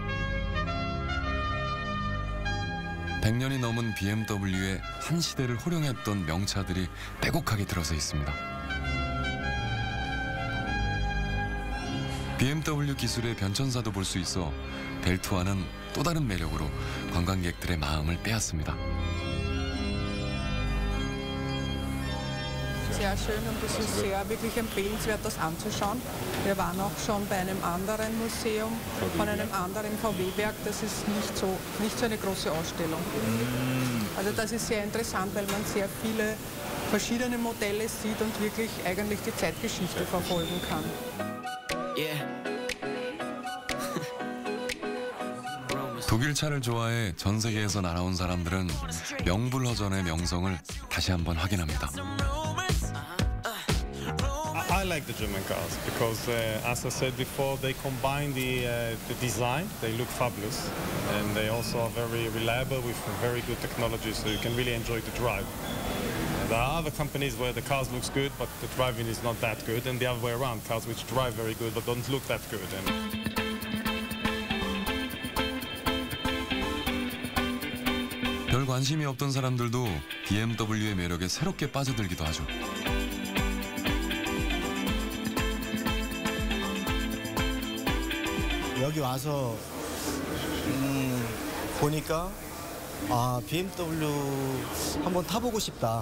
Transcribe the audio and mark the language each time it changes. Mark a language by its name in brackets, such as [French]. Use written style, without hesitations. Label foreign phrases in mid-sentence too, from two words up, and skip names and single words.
[Korean] 100년이 넘은 BMW의 한 시대를 호령했던 명차들이 빼곡하게 들어서 있습니다. BMW 기술의 변천사도 볼 수 있어 벨트와는 또 다른 매력으로 관광객들의 마음을 빼앗습니다. [German] sehr schön und es ist sehr wirklich empfehlenswert, das anzuschauen. Wir waren auch schon bei einem anderen Museum, von einem anderen VW-Werk. Das ist nicht so eine große Ausstellung. Also das ist sehr interessant, weil man sehr viele verschiedene Modelle sieht und wirklich eigentlich die Zeitgeschichte verfolgen kann. [Korean] 독일 차를 좋아해 전 세계에서 날아온 사람들은 명불허전의 명성을 다시 한번 확인합니다. [English] I like the German cars because, as I said before, they combine the design. They look fabulous, and they also are very reliable with very good technology, so you can really enjoy the drive. There are other companies where the cars looks good, but the driving is not that good, and the other way around, cars which drive very good but don't look that good. [Korean] 별 관심이 없던 사람들도 BMW의 매력에 새롭게 빠져들기도 하죠. 여기 와서 보니까 BMW 한번 타보고 싶다.